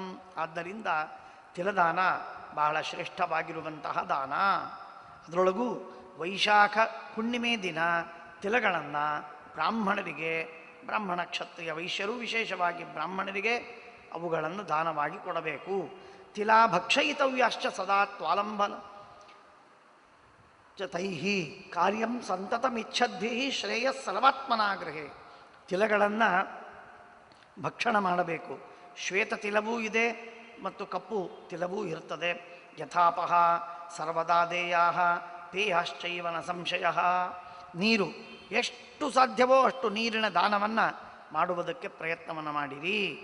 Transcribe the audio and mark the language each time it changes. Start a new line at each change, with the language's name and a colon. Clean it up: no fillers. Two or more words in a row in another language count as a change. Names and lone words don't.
Kannada: ಆದ್ದರಿಂದ ತಿಲದಾನ ಬಹಳ ಶ್ರೇಷ್ಠವಾಗಿರುವಂತಹ ದಾನ. ಅದರೊಳಗೂ ವೈಶಾಖ ಹುಣ್ಣಿಮೆ ದಿನ ತಿಲಗಳನ್ನು ಬ್ರಾಹ್ಮಣರಿಗೆ, ಬ್ರಾಹ್ಮಣ ಕ್ಷತ್ರಿಯ ವೈಶ್ಯರು ವಿಶೇಷವಾಗಿ ಬ್ರಾಹ್ಮಣರಿಗೆ ಅವುಗಳನ್ನು ದಾನವಾಗಿ ಕೊಡಬೇಕು.
Sanskrit: ತಿಲಾ ಭಕ್ಷಯಿತವ್ಯಾಶ್ಚ ಸದಾ ತ್ವಾಲಂಬನ ಚ ತೈಹಿ ಕಾರ್ಯಂ ಸಂತತಮಿಚ್ಛದ್ಭಿ ಶ್ರೇಯಸ್ ಸರ್ವಾತ್ಮನಾಗ್ರಹೇ.
Kannada: ತಿಲಗಳನ್ನು ಭಕ್ಷಣ ಮಾಡಬೇಕು. ಶ್ವೇತ ತಿಲವೂ ಇದೆ ಮತ್ತು ಕಪ್ಪು ತಿಲವೂ ಇರ್ತದೆ.
Sanskrit: ಯಥಾಪಹ ಸರ್ವದಾ ದೇಯಾ ಪೇಯಶ್ಚೈವನ ಸಂಶಯ.
Kannada: ನೀರು ಎಷ್ಟು ಸಾಧ್ಯವೋ ಅಷ್ಟು ನೀರಿನ ದಾನವನ್ನು ಮಾಡುವುದಕ್ಕೆ ಪ್ರಯತ್ನವನ್ನು ಮಾಡಿರಿ.